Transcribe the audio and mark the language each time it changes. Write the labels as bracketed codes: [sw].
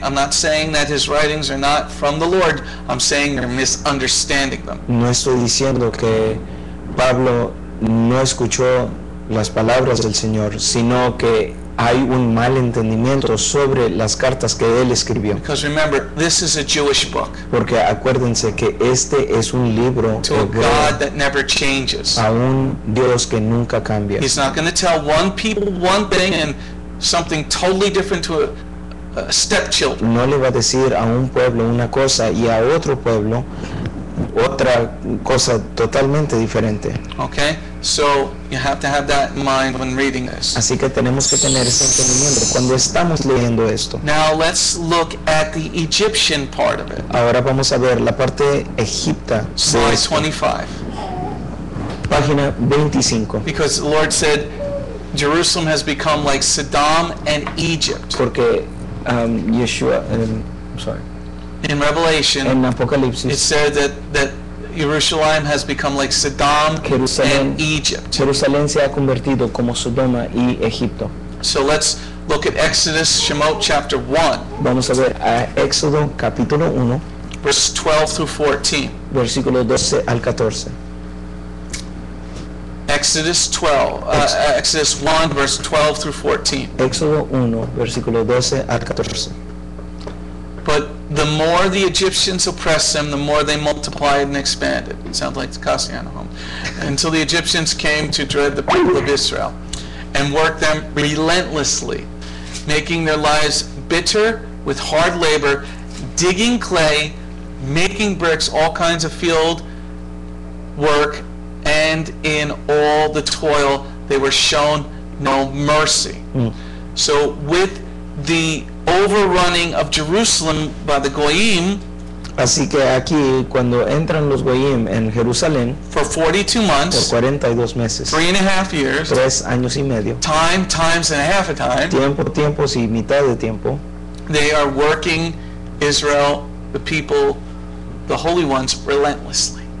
[en] I'm not saying that his writings are not from the Lord. I'm saying you're misunderstanding them. [es] No estoy diciendo que Pablo no escuchó las palabras del Señor, sino que hay un mal entendimiento sobre las cartas que él escribió. [en] Because remember, this is a Jewish book [es] Porque acuérdense que este es un libro [en] to a [es] hebreo [en] God that never changes. [es] a un Dios que nunca cambia. [en] He's not going to tell one people one thing and something totally different to a stepchildren. [es] No le va a decir a un pueblo una cosa y a otro pueblo otra cosa totalmente diferente. [en] Okay? So you have to have that in mind when reading this. [es] Así que tenemos que tener ese entendimiento cuando estamos leyendo esto. [en] Now let's look at the Egyptian part of it. [es] Ahora vamos a ver la parte egipta de [en] Slide [es] esto. [en] 25. [es] Página 25. [en] Because the Lord said Jerusalem has become like Sodom and Egypt. [es] Porque Yeshua, [en] I'm sorry, In Revelation, [es] en [en] it [es] Apocalipsis, [en] said that Jerusalem has become like Sodom [es] Jerusalén, [en] and Egypt. [es] Jerusalén se ha convertido como Sodoma y Egipto. [en] So let's look at Exodus, Shemot chapter 1, [es] Vamos a ver a Éxodo capítulo 1, [en] verse 12 through 14. [es] versículo 12 al 14. [en] Exodus 1, verse 12 through 14. [es] Éxodo 1, versículo 12 al 14. [en] But the more the Egyptians oppressed them, the more they multiplied and expanded. It sounds like the Cassiano home. Until the Egyptians came to dread the people of Israel and worked them relentlessly, making their lives bitter with hard labor, digging clay, making bricks, all kinds of field work, and in all the toil they were shown no mercy. So with the overrunning of Jerusalem by the Goyim [es] Así que aquí, cuando entran los Goyim en Jerusalén, [en] for 42 [es] por [en] months, [es] 42 meses, [en] 3.5 years, [es] 3 años y medio, [en] times and a half a time, [es] tiempos y mitad de tiempo, [en] they are working Israel, the people, the holy ones, relentlessly.